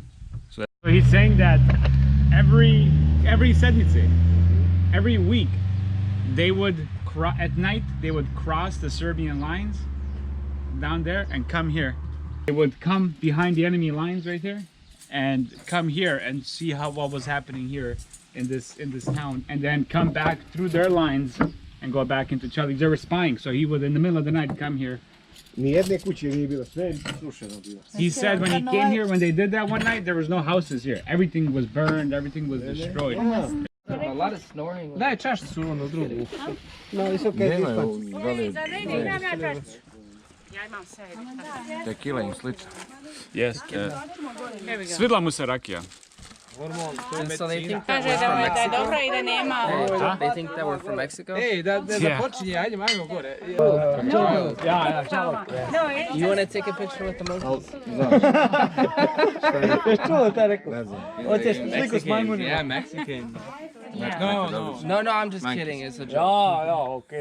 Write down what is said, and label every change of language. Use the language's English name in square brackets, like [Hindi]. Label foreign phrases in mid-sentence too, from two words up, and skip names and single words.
[English] So he's saying that every sedmice, every week, they would at night they would cross the Serbian lines down there and come here. They would come behind the enemy lines right here and come here and see what was happening here in this town, and then come back through their lines and go back into Celic. They were spying, so he would in the middle of the night come here. [Bosnian] Nijedne kuće nije bilo, sve je srušeno bilo. [English] He said when he came here, when they did that one night, there was no houses here. Everything was burned, everything was destroyed. A lot of snoring. [Bosnian] Daj čašicu ono drugu. [English] No, it's okay. [Bosnian] Tequila i slično. Yes. Svidla mu se rakija. [English] And so they think that [Bosnian] Kaže [English] we're from [Bosnian] da je [English] Mexico. [Bosnian] dobro i da nema. [English] They think that we're from Mexico. You want to take a picture with the monkeys? Mexican. Yeah, Mexican. No, I'm just kidding. It's a joke.